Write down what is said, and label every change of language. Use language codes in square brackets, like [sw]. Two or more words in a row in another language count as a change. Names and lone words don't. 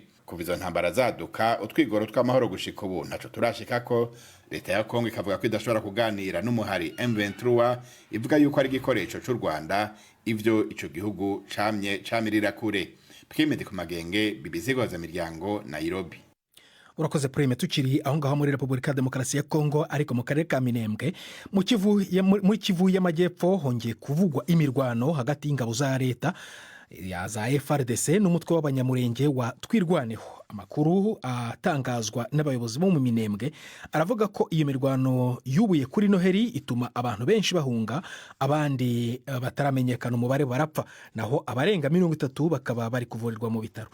[rn] Kuva izo ntambara zaduka utwigoro tw'amahoro gushika ubu ntaco turashikako. Leta ya Kongo ikavuga ko idashobora kuganira n'umuhari M23, ivuga yuko ari igikoresho c'u Rwanda, ivyo ico gihugu camirira kure. Prime ku magenge, BBC Gahuzamiryango, Nairobi. Urakoze Prime. [rw] Tukiri aho ngaho muri Repubulika Demokarasi ya Kongo ariko mu karere ka Minembwe mu Kivu y'Amajyepfo hongeye kuvugwa imirwano hagati y'ingabo za leta ya za FARDC n'umutwe w'abanyamurenge wa Twirwaneho. Amakuru atangazwa n'abayobozi bo mu Minembwe aravuga ko iyo mirwano yubuye kuri Noheri ituma abantu benshi bahunga, abandi bataramenyekana umubare barapfa, naho abarenga 30 bakaba bari kuvurirwa mu bitaro.